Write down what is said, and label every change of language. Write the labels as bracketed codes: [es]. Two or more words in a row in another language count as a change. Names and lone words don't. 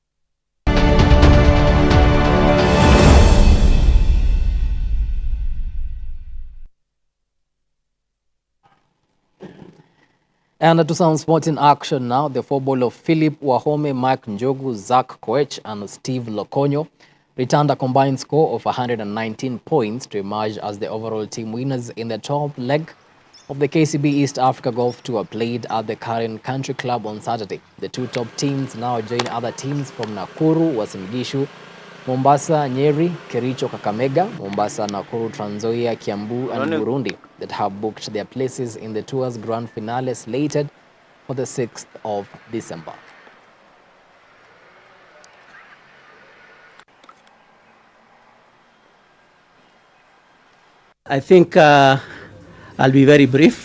[en] And to some sporting action now, the football of Philip Wahome, Mike Njogu, Zach Koech and Steve Lokonyo returned a combined score of 119 points to emerge as the overall team winners in the top leg of the KCB East Africa Golf Tour played at the Karen Country Club on Saturday. The two top teams now join other teams from Nakuru, Uasin Gishu, Mombasa, Nyeri, Kericho, Kakamega, Mombasa, Nakuru, Trans Nzoia, Kiambu and Burundi that have booked their places in the tour's grand finale slated for the 6th of December. I think I'll be very brief.